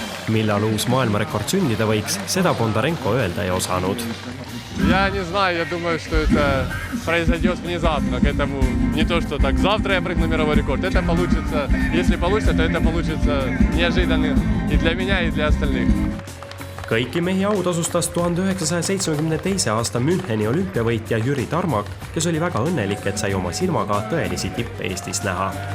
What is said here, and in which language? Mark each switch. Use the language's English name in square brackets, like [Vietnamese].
[Estonian] Millal uus maailmarekord sündida võiks, seda Bondarenko öelda ei osanud. [Russian] Я не знаю, я думаю, что это произойдет внезапно, к этому не то, что так завтра я прыгну мировой рекорд, это получится, если получится, то это получится неожиданно и для меня, и для остальных. [Estonian] Kõiki mehi autasustas 1972. aasta Müncheni olümpiavõitja Jüri Tarmak, kes oli väga õnnelik, et sai oma silmaga tõelisi tippe Eestis näha.